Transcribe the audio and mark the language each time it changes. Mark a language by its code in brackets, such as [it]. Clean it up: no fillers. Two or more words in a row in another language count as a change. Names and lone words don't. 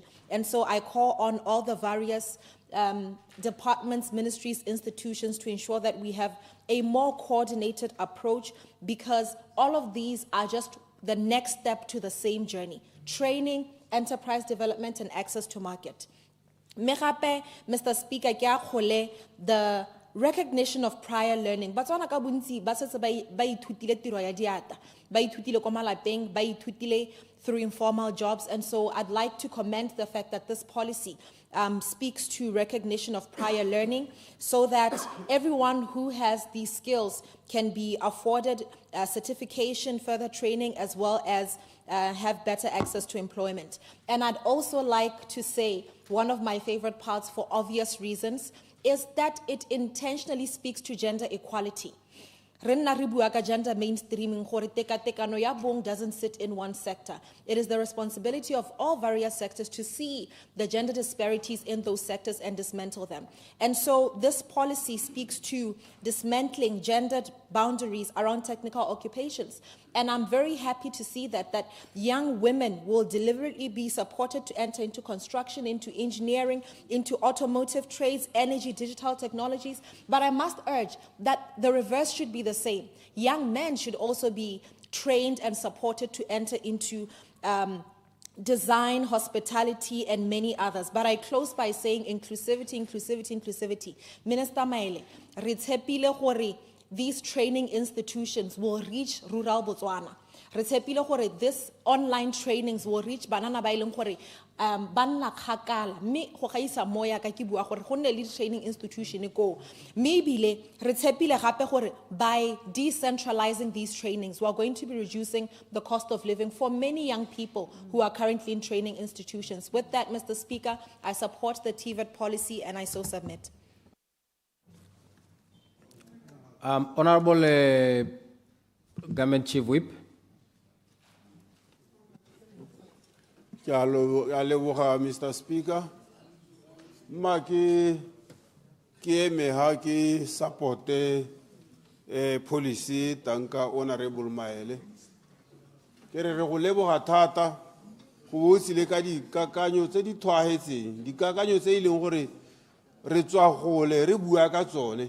[en] And so I call on all the various departments, ministries, institutions to ensure that we have a more coordinated approach, because all of these are just the next step to the same journey: training, enterprise development, and access to market. [tn] Megape, Mr. [en] Speaker, the recognition of prior learning. [tn] Batswana ka bontsi ba setse ba ithutile tiro ya diata, ba ithutile kwa malapeng, ba ithutile [en] through informal jobs. And so I'd like to commend the fact that this policy speaks to recognition of prior learning, so that everyone who has these skills can be afforded certification, further training, as well as have better access to employment. And I'd also like to say one of my favorite parts, for obvious reasons, is that it intentionally speaks to gender equality. Gender mainstreaming [tn] gore tekatekano ya bong [en] doesn't sit in one sector. It is the responsibility of all various sectors to see the gender disparities in those sectors and dismantle them. And so this policy speaks to dismantling gendered boundaries around technical occupations. And I'm very happy to see that young women will deliberately be supported to enter into construction, into engineering, into automotive trades, energy, digital technologies. But I must urge that the reverse should be the same. Young men should also be trained and supported to enter into design, hospitality, and many others. But I close by saying inclusivity, inclusivity, inclusivity. Minister Maile, [tn] re tshepile gore [en] these training institutions will reach rural Botswana. [tn] Re tshepile gore [en] this online trainings will reach [tn] banana ba ileng gore ba nna kgakala, mme go gaisa moya ka ke bua gore go nne le [en] training institution [tn] ko. Mme ebile re tshepile gape gore [en] by decentralizing these trainings, we are going to be reducing the cost of living for many young people who are currently in training institutions. With that, Mr. Speaker, I support the TVET policy and I so submit. Honorable Government Chief Whip. Mr. Speaker. [tn] Maki ki supporte policy tanka Honorable Maele. Kere re go leboga thata go botsile ka dikakanyo tse di tlhaetseng, dikakanyo tse ileng gore re tswa gole re bua ka tsone.